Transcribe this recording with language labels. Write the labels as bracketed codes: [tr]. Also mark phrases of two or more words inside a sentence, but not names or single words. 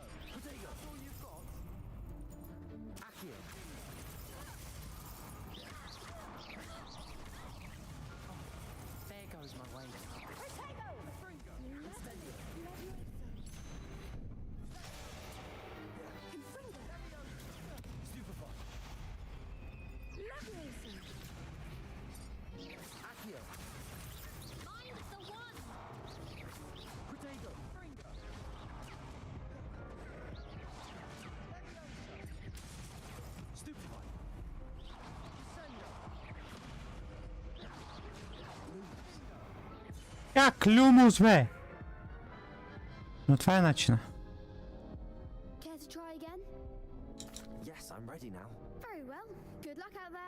[en] Protego. That's all you've got? Accio. There goes my way. Confringo! Incendio. Stupefy. Accio. Find the one. Protego. Stupefy. [bg] Как Люмус, бе? Но това е начина. [en] Care to try again? Yes, I'm ready now. Very well. Good luck out there.